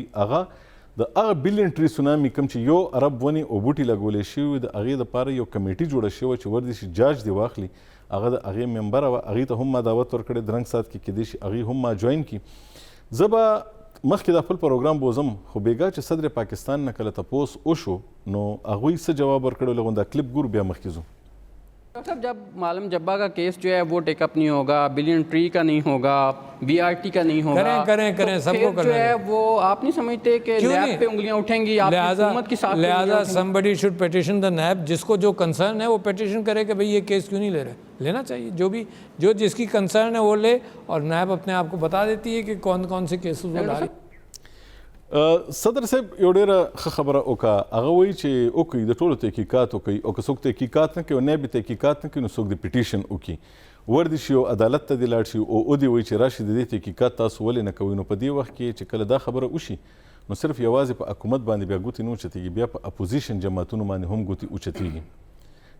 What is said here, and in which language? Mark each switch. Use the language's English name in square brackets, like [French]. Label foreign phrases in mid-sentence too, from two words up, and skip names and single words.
[Pashto] هغه د هغه بلین ټري سونامي کوم چې یو ارب ونې او بوټي لګولی شوي د هغې دپاره یو کمیټي جوړه شوې چې ور دې شي جاج دې واخلي، هغه د هغې ممبره وه، هغې ته هم ما دعوت ورکړی درنګ ساعت کې کیدای شي هغې هم ما جوین کړي. زه به مخکې دا خپل پروګرام بوزم، خو بیګا چې صدر پاکستان نه کله تپوس وشو نو هغوی څه جواب ورکړی لغون دا کلپ ګورو بیا مخکې ځو. [Urdu] ڈاکٹر صاحب، جب مالم جبہ کا کیس جو ہے وہ ٹیک اپ نہیں ہوگا، بلین ٹری کا نہیں ہوگا، بی آر ٹی کا نہیں ہوگا, करें तो सबको جو ہے وہ آپ نہیں سمجھتے کہ نیب پہ انگلیاں اٹھیں گی، آپ حکومت کی ساتھ लिहाजा [English] somebody should petition the [Urdu] نیب، جس کو جو کنسرن ہے وہ پٹیشن کرے کہ بھائی یہ کیس کیوں نہیں لے رہے، لینا چاہیے، جو جس کی کنسرن ہے وہ لے، اور نیب اپنے آپ کو بتا دیتی ہے کہ کون کون سے کیسز وہ لا رہی. [Pashto] صدر صاحب یو ډېره ښه خبره وکړه، هغه وایي چې وکړي د ټولو تحقیقات وکړي، او که څوک تحقیقات نه کوي او نیب تحقیقات نه کوي نو څوک د پیټیشن وکړي، ور دې شي او عدالت ته دې لاړ شي او دې وایي چې راشي د دې تحقیقات تاسو ولې نه کوئ. نو په دې وخت کې چې کله دا خبره وشي نو صرف یوازې په حکومت باندې بیا ګوتې نه اوچتېږي، بیا په اپوزیشن جماعتونو باندې هم ګوتې اوچتېږي.